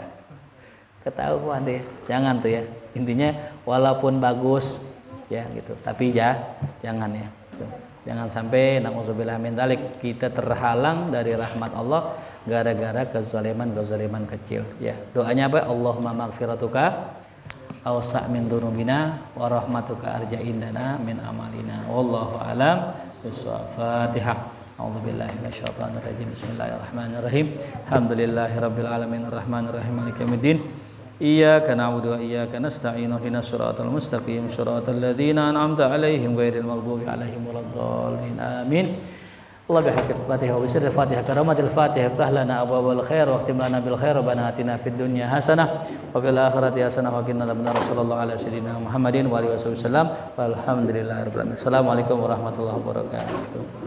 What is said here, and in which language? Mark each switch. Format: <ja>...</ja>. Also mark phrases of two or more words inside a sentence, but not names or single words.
<id>Ketahuan deh. Jangan tuh ya. Intinya walaupun bagus ya gitu, tapi jangan ya. Jangan sampai</id> <ar>نعوذ بالله من ذلك</ar> <id>kita terhalang dari rahmat Allah gara-gara kezaliman kecil ya. Doanya apa?</id> <ar>اللهم مغفرتك أوسع من ذنوبنا ورحمتك أرجى عندنا من عملنا. والله أعلم بالصواب الفاتحة. أعوذ بالله من الشيطان الرجيم بسم الله الرحمن الرحيم. الحمد لله رب العالمين الرحمن الرحيم مالك يوم الدين. إياك نعبد وإياك نستعين اهدنا الصراط المستقيم صراط الذين أنعمت عليهم غير المغضوب عليهم ولا الضالين آمين. الله بحق الفاتحة وبسر الفاتحة كرامة الفاتحة افتح لنا أبواب الخير واختم لنا بالخير ربنا آتنا في الدنيا حسنة وفي الآخرة حسنة وقنا عذاب النار. صلى الله على سيدنا محمد وآله وسلم والحمد لله رب العالمين. السلام عليكم ورحمة الله وبركاته.</ar>